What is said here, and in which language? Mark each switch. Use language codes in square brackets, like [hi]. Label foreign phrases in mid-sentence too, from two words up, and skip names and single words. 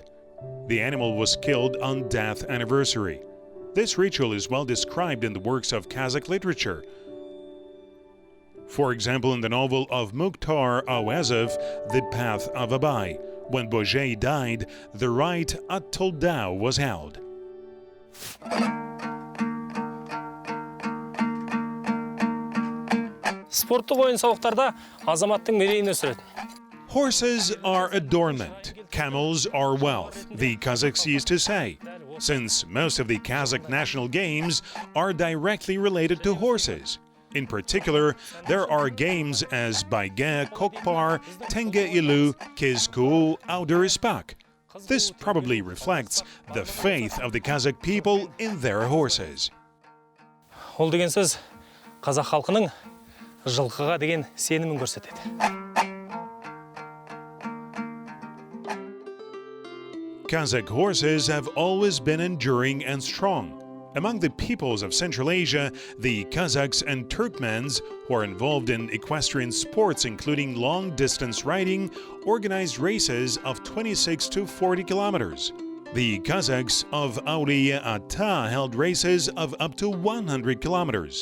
[en] The animal was killed on death anniversary. This ritual is well described in the works of Kazakh literature. For example, in the novel of Mukhtar Awazov, The Path of Abai, when Bourget died, the rite аттылда was held. [kk] Спорттық ойын-сауықтарда азаматтың мерейін өсіреді. [en] Horses are adornment, camels are wealth, the Kazakhs used to say, since most of the Kazakh national games are directly related to horses. In particular, there are games as Bayge, Kokpar, Tenge Ilu, Kizku, Auderispak. This probably reflects the faith of the Kazakh people in their horses. [kk] Ол деген сөз қазақ халқының жылқыға деген сенімін көрсетеді. [en] Kazakh horses have always been enduring and strong. Among the peoples of Central Asia, the Kazakhs and Turkmens, who are involved in equestrian sports including long-distance riding, organized races of 26 to 40 kilometers. The Kazakhs of Auliya Ata held races of up to 100 kilometers.